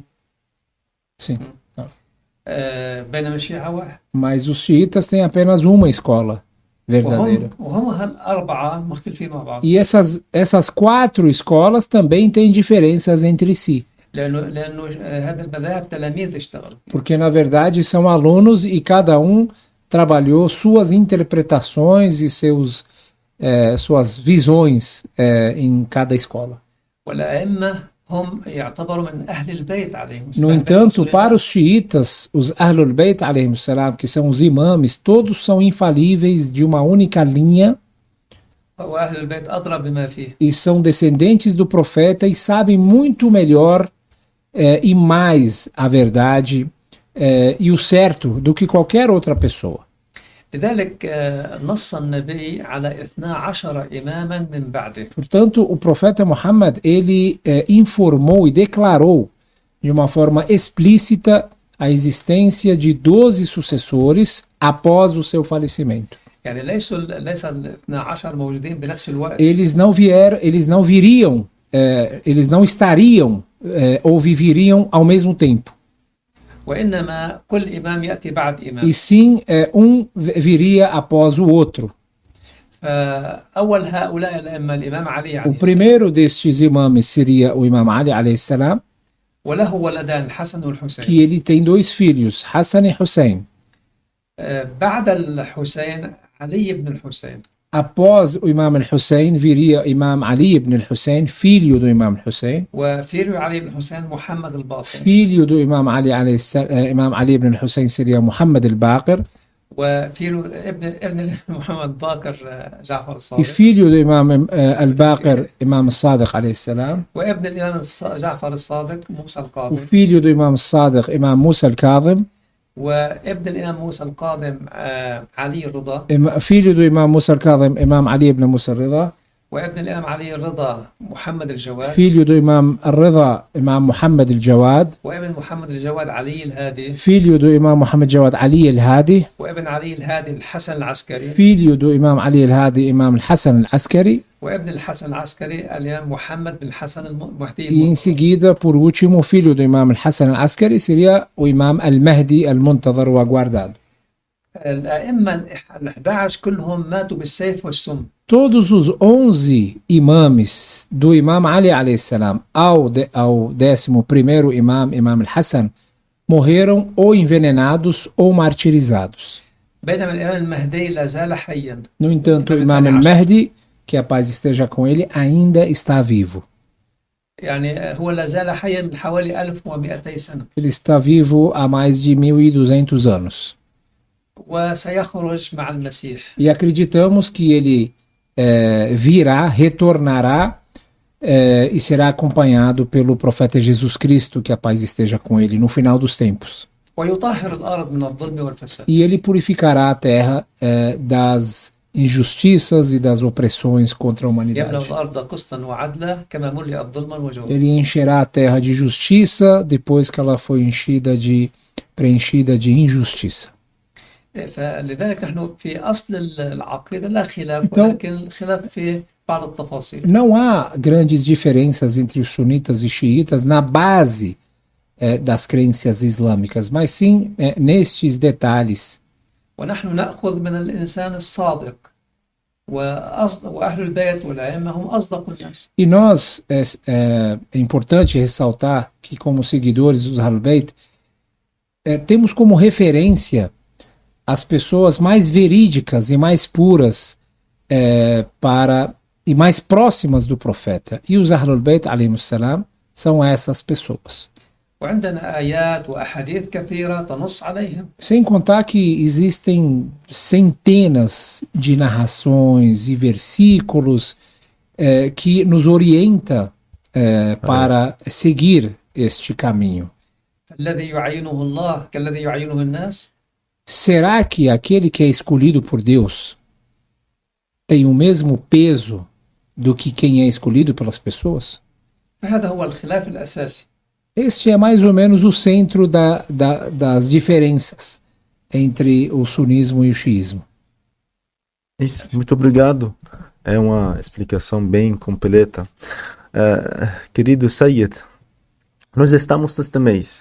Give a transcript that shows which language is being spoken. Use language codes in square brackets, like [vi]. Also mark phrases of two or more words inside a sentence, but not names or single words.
[pt] Sim. [ar] بينما الشيعة واحد. [pt] Mas os xiitas têm apenas uma escola verdadeira. [ar] وهم هالأربعة مختلفين مع بعض. [pt] E essas 4 escolas também têm diferenças entre si. [ar] لأنه هذا المذاهب تلاميذ اشتغلوا. [pt] Porque na verdade são alunos e cada um trabalhou suas interpretações e suas visões em cada escola. No entanto, para os xiitas, os [ar] أهل البيت عليهم السلام, [pt] que são os imames, todos são infalíveis de uma única linha, [ar] وأهل البيت أدرى بما فيه. [pt] E são descendentes do profeta e sabem muito melhor e mais a verdade e o certo do que qualquer outra pessoa. [ar] لذلك نص النبي على 12 إماما من بعده. [pt] Portanto, o profeta Muhammad, ele informou e declarou de uma forma explícita a existência de 12 sucessores após o seu falecimento. [ar] يعني ليس ال 12 موجودين بنفس الوقت. [pt] Eles não viriam, eles não estariam ou viveriam ao mesmo tempo. [ar] وإنما كل إمام يأتي بعد إمام. [pt] E sim, viria após o outro. [ar] أول هؤلاء الأئمة الإمام علي [pt] O [ar] عليه [pt] primeiro destes imames seria o Imam Ali [ar] عليه السلام, وله ولدان الحسن والحسين. [pt] que ele tem 2 filhos, Hassan e Hussein. [ar] بعد الحسين علي بن الحسين. [pt] Após o Imam al-Hussein viria Imam Ali ibn al-Hussein, filho do Imam al-Hussein, [ar] وفيرو علي بن الحسين محمد الباقر. [pt] filho do Imam Ali Imam Ali ibn al-Hussein seria Muhammad al-Baqir, [ar] وفيرو ابن محمد باقر جعفر [pt] e [ar] الصادق. [pt] filho do Imam al-Baqir, Imam al-Sadiq [ar] عليه السلام, وابن الإمام جعفر الصادق موسى [pt] o [ar] القاضم. [pt] filho do Imam al-Sadiq, Imam Musa al-Kadhim, [ar] وابن الإمام موسى القاضم علي الرضا. [pt] filho do Imam Musa al-Kadhim, Imam Ali ibn Musa al-Rida, [ar] وابن الإمام علي الرضا محمد الجواد. [pt] filho do Imam al-Rida, Imam Muhammad al-Jawad, [ar] وابن محمد الجواد علي الهادي. [pt] filho do Imam Muhammad Jawad Ali al-Hadi, [ar] وابن علي الهادي الحسن العسكري. [pt] filho do Imam Ali al-Hadi, Imam al-Hassan al-Askari, [ar] وابن الحسن العسكري الإمام محمد بن حسن المهدي. [pt] e em seguida, por último, o filho do Imam al-Hassan al-Askari seria o Imam al-Mahdi al-Muntadhar, o aguardado. [ar] الأئمة ال11 كلهم ماتوا بالسيف والسم. [pt] Todos os 11 imames do Imam Ali [ar] عليه السلام [pt] ao 11º imam, Imam al-Hassan, morreram ou envenenados ou martirizados. [ar] بينما الإمام المهدي لا زال حيا. [pt] No entanto, o Imam al-Mahdi, que a paz esteja com ele, ainda está vivo. [ar] يعني هو لا زال حيا من حوالي 1200 سنة. [pt] Ele está vivo há mais de 1200 anos. [ar] وسيخرج مع المسيح. [pt] E acreditamos que ele virá, retornará e será acompanhado pelo profeta Jesus Cristo, que a paz esteja com ele, no final dos tempos. [ar] ويطهر الأرض من الظلم والفساد. [pt] E ele purificará a terra das injustiças e das opressões contra a [ar] يملأ [pt] humanidade. [ar] الأرض قسطا وعدلا كما ملئت ظلما وجورا. [pt] Ele encherá a terra de justiça depois que ela foi preenchida de injustiça. [ar] فلذلك نحن في أصل العقيدة لا خلاف [pt] Então, [ar] ولكن الخلاف في بعض التفاصيل. [pt] não há grandes diferenças entre os sunitas e xiitas na base das crenças islâmicas, mas sim nestes detalhes. [ar] ونحن نأخذ من الإنسان الصادق وأهل البيت والأئمة هم أصدق الناس. [pt] E nós, é importante ressaltar que, como seguidores dos [ar] أهل البيت, [pt] temos como referência as pessoas mais verídicas e mais puras e mais próximas do profeta. E os [ar] أهل البيت عليهم السلام, [pt] são essas pessoas. [ar] وعندنا آيات وأحاديث كثيرة تنص عليهم. [pt] Sem contar que existem centenas de narrações e versículos que nos orienta para seguir este caminho. [ar] الذي يعينه الله كالذي يعينه الناس. [pt] Será que aquele que é escolhido por Deus tem o mesmo peso do que quem é escolhido pelas pessoas? [ar] فهذا هو الخلاف الأساسي. [pt] Este é mais ou menos o centro das diferenças entre o sunismo e o xiismo. Isso, muito obrigado. É uma explicação bem completa. Querido Sayyid, nós estamos neste mês.